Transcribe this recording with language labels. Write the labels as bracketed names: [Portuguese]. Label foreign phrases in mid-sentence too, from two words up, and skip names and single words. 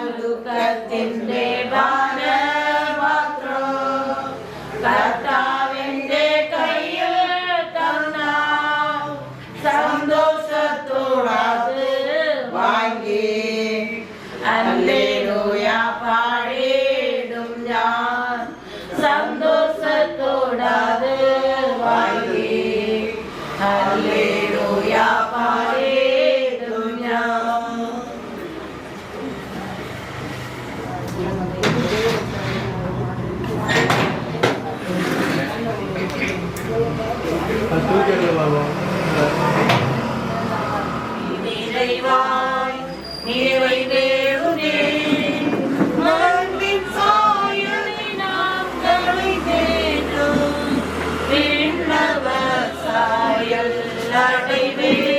[Malayalam] ദുഃഖത്തിന്റെ ഭാരപാത്രം കർത്താവിന്റെ കയ്യിൽ തന്നാൽ സന്തോഷത്തോടത് വാങ്ങി ഹല്ലേലൂയ പാടിടും ഞാൻ സന്തോഷത്തോടത് വാങ്ങി ഹല്ലേലൂയ പാടിടും ഞാൻ [Tamil] நிறைவாய் நிறைவேறுமே மண்ணின் சாயலை நாங்களை தேடும் விண்ணவர் சாயல் அடைவே